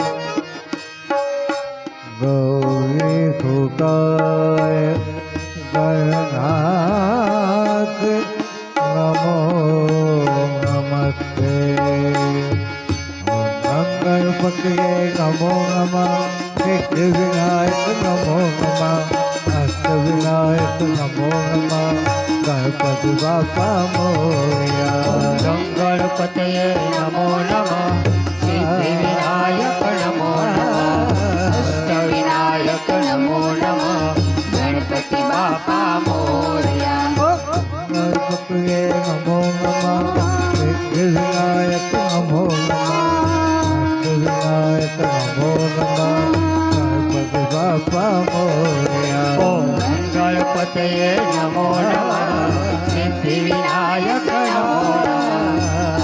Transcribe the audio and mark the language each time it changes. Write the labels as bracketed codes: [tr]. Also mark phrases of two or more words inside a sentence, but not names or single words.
[sa] गौरी सुताय गणनाथ नमो नमस्ते गणपति नमो नमः सिद्ध विनायक नमो नमः अष्ट विनायक नमो नमः [mr] गणपति बापा मोरया [sa] गणपते नमो नमः सिद्धिविनायक नमो नमः अष्टविनायक नमो नमः [mr] गणपति बाप्पा मोरया. [sa] ગણપતિએ નમો નમઃ સિદ્ધિ વિનાયક નમો નમઃ વિનાયક નમો નમઃ [mr] गणपति बाप्पा मोरया. [sa] ઓમ ગણપતયે નમો નમઃ સિદ્ધિ વિનાયક નમો નમઃ